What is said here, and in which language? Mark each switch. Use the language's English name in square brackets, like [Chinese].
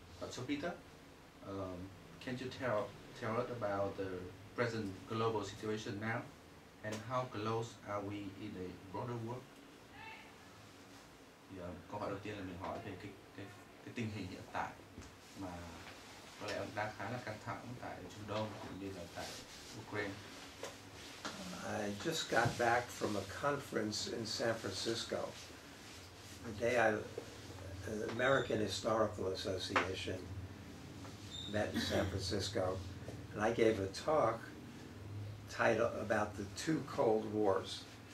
[English] So Peter, can you tell us about the present global situation now, and how close are we in a broader war? [Vietnamese] Thì câu hỏi đầu tiên là mình hỏi về cái tình hình hiện tại mà có lẽ đang khá là căng thẳng tại Trung Đông cũng như là tại Ukraine. [English] I just got back from a conference in San Francisco. The day the American Historical Association met in San Francisco, and I gave a talk titled about the two Cold Wars.